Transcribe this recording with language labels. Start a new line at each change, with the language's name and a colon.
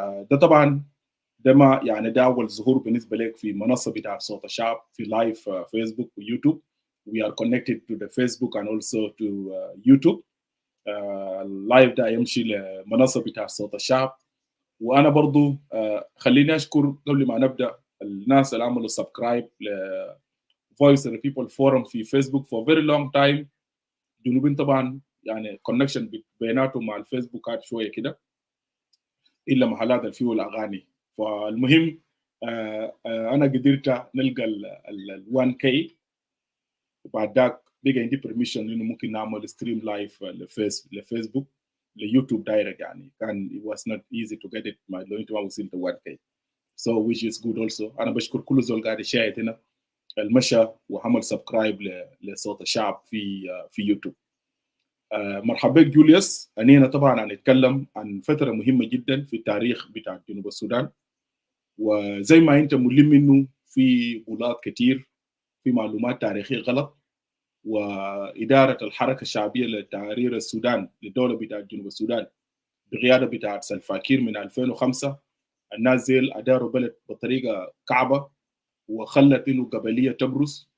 Arabic: ده طبعا ده ما يعني ده اول ظهور بالنسبه لك في منصه بتاع صوت الشعب في لايف فيسبوك ويوتيوب.
English: We are connected to the Facebook and also to YouTube.
Arabic: اللايف ده يمشي لمنصه بتاع صوت الشعب. وانا برضو خليني اشكر قبل ما نبدا الناس اللي عملوا سبسكرايب ل Voice of the People Forum في فيسبوك
English: for very long time.
Arabic: جنوبين طبعا يعني كونكشن بيناتهم مع الفيسبوك هاد شويه كده، الا محلات اللي فيه الاغاني. فالمهم انا قدرت نلقى ال 1K، وبعد ذاك بقى عندي برميشن انه ممكن نعمل ستريم لايف لفيسبوك ليوتيوب دايركت. يعني كان
English: it was not easy to get it
Arabic: لو انت ما وصلت
English: 1K. So which is good also.
Arabic: انا بشكر كل زول قاعد يشاهد هنا المشى وعمل سبسكرايب لصوت الشعب في يوتيوب. مرحبا بك جوليوس. أنا طبعا هنتكلم عن فترة مهمة جدا في التاريخ بتاع جنوب السودان، وزي ما انت ملم انه في غلط كتير، في معلومات تاريخية غلط، وإدارة الحركة الشعبية لتحرير السودان للدولة بتاع جنوب السودان بقيادة بتاع سلفاكير من 2005 الناس زيل أداروا بلد بطريقة كعبة وخلت انه قبليه تبرز.